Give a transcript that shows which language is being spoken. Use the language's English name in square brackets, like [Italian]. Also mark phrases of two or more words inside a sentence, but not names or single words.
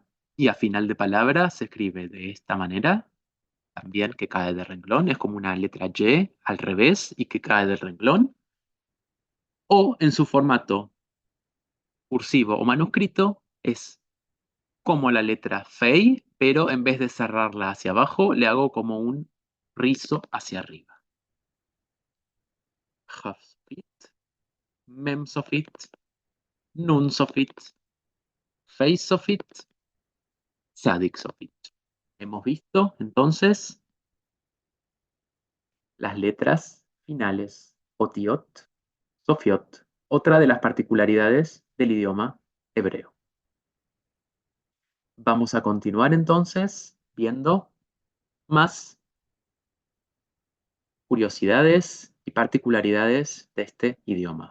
[Spanish] y a final de palabra se escribe de esta manera, también que cae del renglón, es como una letra Y al revés y que cae del renglón, o en su formato cursivo o manuscrito es como la letra Fei, pero en vez de cerrarla hacia abajo, le hago como un rizo hacia arriba. [Hebrew] כף סופית מם סופית נון סופית פא סופית צדי סופית. [Spanish] Hemos visto entonces las letras finales, [Hebrew] אותיות סופיות, [Spanish] otra de las particularidades del idioma hebreo. Vamos a continuar entonces viendo más curiosidades y particularidades de este idioma.